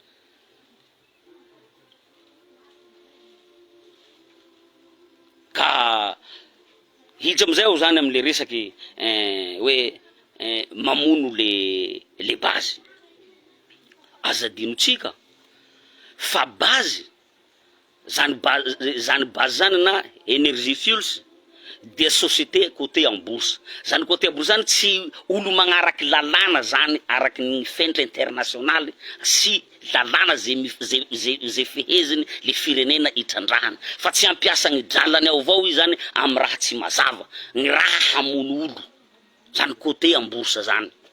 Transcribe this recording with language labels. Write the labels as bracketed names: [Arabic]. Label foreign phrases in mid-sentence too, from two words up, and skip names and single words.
[Malagasy] ka hidra amizay aho zany amle resaky hoe mamono le base azadino tsika fa base zany base zany na Energy Fuels [French] de société côté en bourse [Malagasy] zany [French] côté en bourse [Malagasy] zany tsy olo magnaraky lalàna zany araky ny fentra internationaly sy lalàna ze feheziny le firenena itrandrahana fa tsy ampiasa ny dralany ao avao i zany amy raha tsy mazava ny raha hamono olo zany [French] côté en bourse [Malagasy] zany